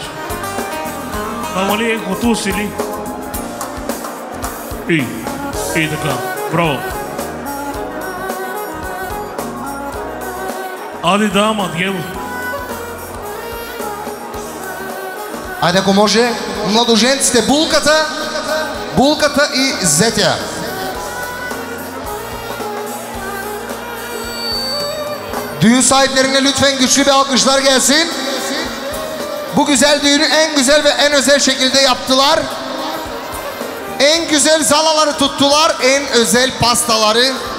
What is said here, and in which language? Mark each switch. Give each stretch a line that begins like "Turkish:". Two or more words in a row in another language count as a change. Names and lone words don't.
Bulgarian: Намали ехото усили. И така, браво. Ади да, Матгел. Айде, ако може, младоженците, булката и зетя.
Turkish: Düğün sahiplerine lütfen güçlü bir alkışlar gelsin. Bu güzel düğünü en güzel ve en özel şekilde yaptılar. En güzel salaları tuttular, en özel pastaları.